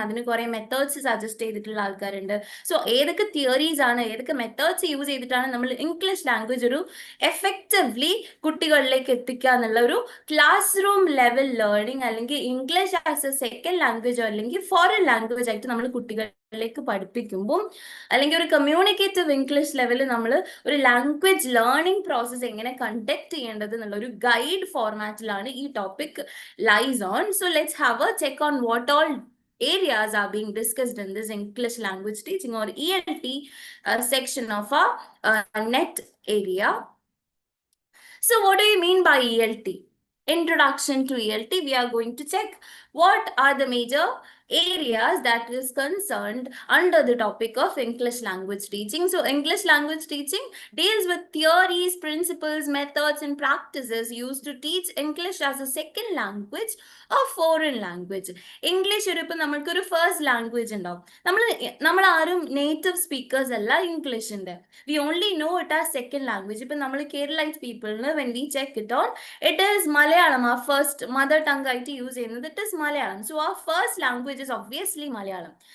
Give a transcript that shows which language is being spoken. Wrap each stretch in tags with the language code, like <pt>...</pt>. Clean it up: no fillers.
<ml>അതിന് കുറെ methods suggest ചെയ്തിട്ടുള്ള ആൾക്കാരുണ്ട്. സോ ഏതൊക്കെ തിയറീസ് ആണ്, ഏതൊക്കെ മെത്തേഡ്സ് യൂസ് ചെയ്തിട്ടാണ് നമ്മൾ ഇംഗ്ലീഷ് ലാംഗ്വേജ് ഒരു എഫക്റ്റീവ്ലി കുട്ടികളിലേക്ക് എത്തിക്കുക എന്നുള്ള ഒരു ക്ലാസ് റൂം ലെവൽ ലേണിംഗ്, അല്ലെങ്കിൽ ഇംഗ്ലീഷ് ആസ് എ സെക്കൻഡ് ലാംഗ്വേജോ അല്ലെങ്കിൽ ഫോറിൻ ലാംഗ്വേജ് ആയിട്ട് നമ്മൾ കുട്ടികളിലേക്ക് പഠിപ്പിക്കുമ്പോൾ, അല്ലെങ്കിൽ ഒരു കമ്മ്യൂണിക്കേറ്റീവ് ഇംഗ്ലീഷ് ലെവലിൽ നമ്മൾ ഒരു ലാംഗ്വേജ് ലേണിംഗ് പ്രോസസ് എങ്ങനെ കണ്ടക്ട് ചെയ്യേണ്ടത് എന്നുള്ള ഒരു ഗൈഡ് ഫോർമാറ്റിലാണ് ഈ topic lies on.</ml> <en>So let's have a check on what all areas are being discussed in this English language teaching or ELT section of a net area. So what do you mean by ELT? Introduction to ELT. We are going to check what are the major areas that is concerned under the topic of English language teaching. So English language teaching deals with theories, principles, methods and practices used to teach English as a second language or foreign language.</en> <ml>English ഇപ്പൊ നമ്മൾക്കൊരു first language ഉണ്ടാവും. നമ്മൾ ആരും native speakers അല്ല ഇംഗ്ലീഷിന്റെ.</ml> <en>We only know it as second language. ഇപ്പൊ നമ്മൾ Keralite പീപ്പിളിന് when we check it on, it is Malayalam. ആ first mother tongue ആയിട്ട് use ചെയ്യുന്നത് it is Malayalam. So ആ first language is obviously Malayalam.</en>